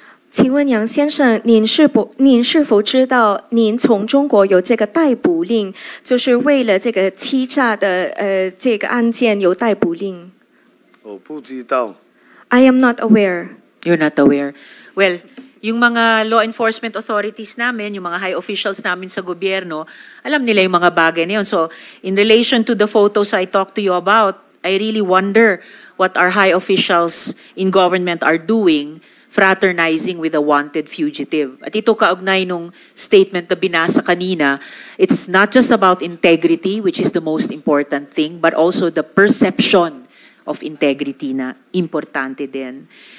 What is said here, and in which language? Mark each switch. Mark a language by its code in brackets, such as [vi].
[zh] 请问杨先生，您是否知道，您从中国有这个逮捕令，就是为了这个欺诈的这个案件有逮捕令？我不知道。 [en] I am not aware. You're not aware. [tl] Well, yung mga [en] law enforcement authorities [tl] namin, yung mga [en] high officials [tl] namin sa gobyerno, alam nila yung mga bagay na yun. [en] So, in relation to the photos I talked to you about, I really wonder what our high officials in government are doing, fraternizing with a wanted fugitive. [tl] At ito kaugnay nung statement na binasa kanina, [en] it's not just about integrity, which is the most important thing, but also the perception of integrity [tl] na importante din.